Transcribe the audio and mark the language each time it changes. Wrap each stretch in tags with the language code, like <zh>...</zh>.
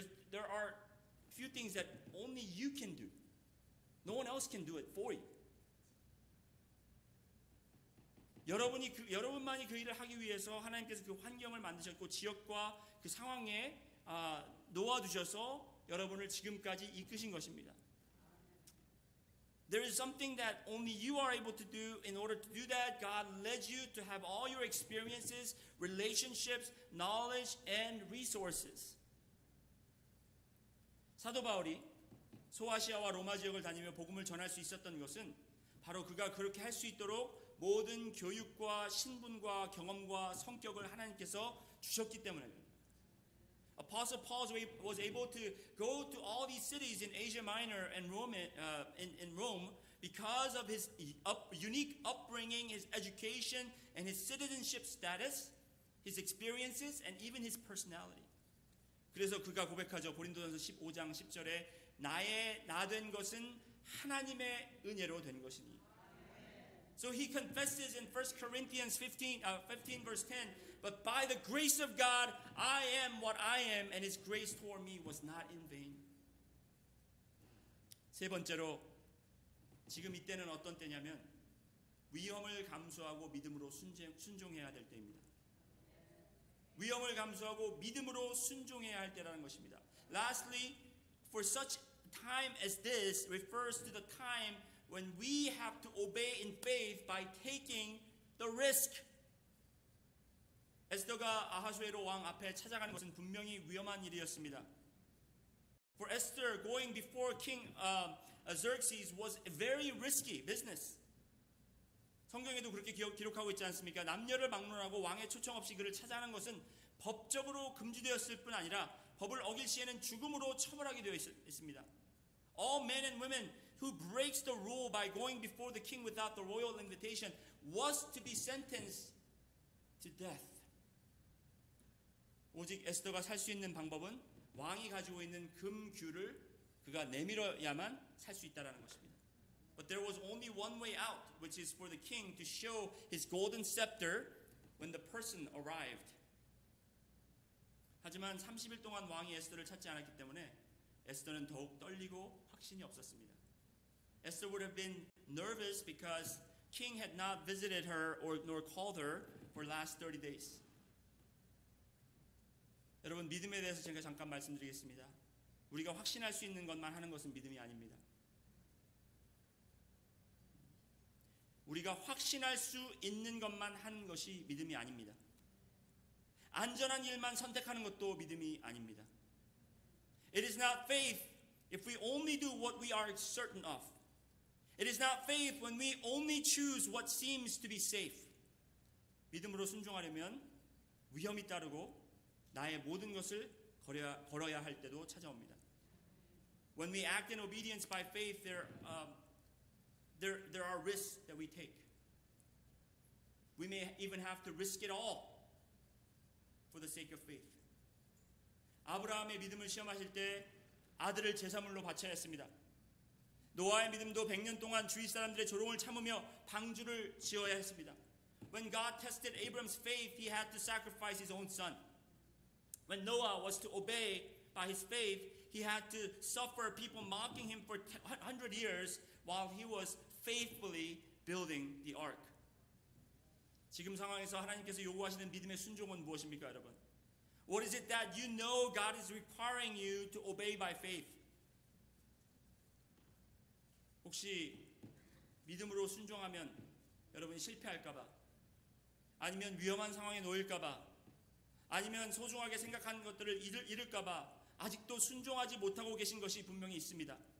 <en>There are few things that only you can do. No one else can do it for you.</en> <ko>여러분만이 그 일을 하기 위해서 하나님께서 그 환경을 만드셨고 지역과 그 상황에 놓아두셔서 여러분을 지금까지 이끄신 것입니다.</ko> <en>There is something that only you are able to do. In order to do that, God led you to have all your experiences, relationships, knowledge, and resources.</en> <ko>사도 바울이 소아시아와 로마 지역을 다니며 복음을 전할 수 있었던 것은 바로 그가 그렇게 할 수 있도록 모든 교육과 신분과 경험과 성격을 하나님께서 주셨기 때문입니다.</ko> <en>Apostle Paul was able to go to all these cities in Asia Minor and in Rome because of his unique upbringing, his education, and his citizenship status, his experiences, and even his personality.</en> <ko>그래서 그가 고백하죠. 고린도전서 15장 10절에 나의 나 된 것은 하나님의 은혜로 된 것이니.</ko> <en>So he confesses in 1 Corinthians 15 verse 10, but by the grace of God, I am what I am, and his grace toward me was not in vain.</en> <ko>세 번째로, 지금 이때는 어떤 때냐면 위험을 감수하고 믿음으로 순종해야 될 때입니다. 위험을 감수하고 믿음으로 순종해야 할 때라는 것입니다.</ko> <en>Lastly, for such time as this refers to the time when we have to obey in faith by taking the risk.</en> <ko>에스더가 아하수에로 왕 앞에 찾아가는 것은 분명히 위험한 일이었습니다.</ko> <en>For Esther, going before King Xerxes was a very risky business.</en> <ko>성경에도 그렇게 기록하고 있지 않습니까? 남녀를 막론하고 왕의 초청 없이 그를 찾아가는 것은 법적으로 금지되었을 뿐 아니라 법을 어길 시에는 죽음으로 처벌하게 되어 있습니다.</ko> <en>All men and women who breaks the rule by going before the king without the royal invitation was to be sentenced to death.</en> <ko>오직 에스더가 살 수 있는 방법은 왕이 가지고 있는 금규를 그가 내밀어야만 살 수 있다라는 것입니다.</ko> <en>But there was only one way out, which is for the king to show his golden scepter when the person arrived.</en> <ko>하지만 30일 동안 왕이 에스더를 찾지 않았기 때문에 에스더는 더욱 떨리고 확신이 없었습니다.</ko> <en>Esther would have been nervous because king had not visited her nor called her for last 30 days.</en> <ko>여러분 믿음에 대해서 제가 잠깐 말씀드리겠습니다. 우리가 확신할 수 있는 것만 하는 것은 믿음이 아닙니다. 우리가 확신할 수 있는 것만 하는 것이 믿음이 아닙니다. 안전한 일만 선택하는 것도 믿음이 아닙니다.</ko> <en>It is not faith if we only do what we are certain of. It is not faith when we only choose what seems to be safe.</en> <ko>믿음으로 순종하려면 위험이 따르고 나의 모든 것을 걸어야 할 때도 찾아옵니다.</ko> <en>When we act in obedience by faith, there are risks that we take. We may even have to risk it all for the sake of faith.</en> <ko>아브라함의 믿음을 시험하실 때 아들을 제사물로 바쳐야 했습니다. 노아의 믿음도 100년 동안 주위 사람들의 조롱을 참으며 방주를 지어야 했습니다.</ko> <en>When God tested Abraham's faith, he had to sacrifice his own son. When Noah was to obey by his faith, he had to suffer people mocking him for 100 years while he was faithfully building the ark.</en> <ko>지금 상황에서 하나님께서 요구하시는 믿음의 순종은 무엇입니까, 여러분?</ko> <en>What is it that you know God is requiring you to obey by faith?</en> <ko>혹시 믿음으로 순종하면 여러분이 실패할까봐, 아니면 위험한 상황에 놓일까봐, 아니면 소중하게 생각하는 것들을 잃을까봐 아직도 순종하지 못하고 계신 것이 분명히 있습니다.</ko>